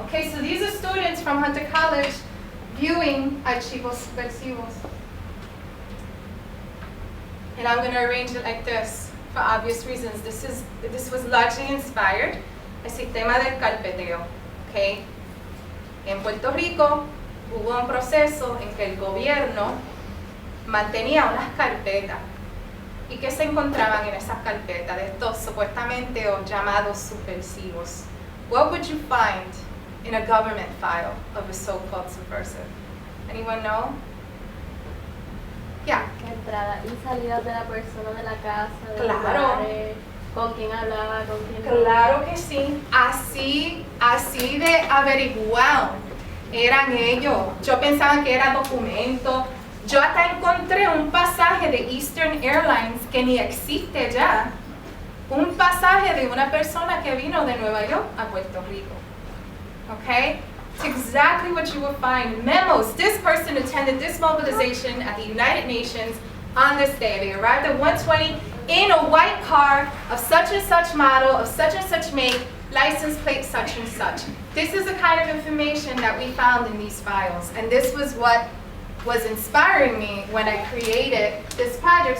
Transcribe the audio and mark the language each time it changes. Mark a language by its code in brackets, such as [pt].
[en] Okay, so these are students from Hunter College viewing Archivos Subversivos. And I'm going to arrange it like this for obvious reasons. This was largely inspired [es] el sistema del carpeteo. [en] Okay? [es] En Puerto Rico hubo un proceso en que el gobierno mantenía unas carpetas. ¿Y qué se encontraban en esas carpetas de estos supuestamente o llamados subversivos? [en] What would you find in a government file of a so-called subversive? Anyone know? Yeah. [es] Entradas y salidas de la persona de la casa, de Claro. lugares, con quién hablaba, con quién no. Claro que sí. Así de averiguado eran ellos. Yo pensaba que era documento. Yo hasta encontré un pasaje de Eastern Airlines que ni existe ya. Un pasaje de una persona que vino de Nueva York a Puerto Rico. [en] Okay? It's exactly what you will find. Memos. This person attended this mobilization at the United Nations on this day. They arrived at 1:20 in a white car of such and such model, of such and such make, license plate such and such. This is the kind of information that we found in these files. And this was what was inspiring me when I created this project.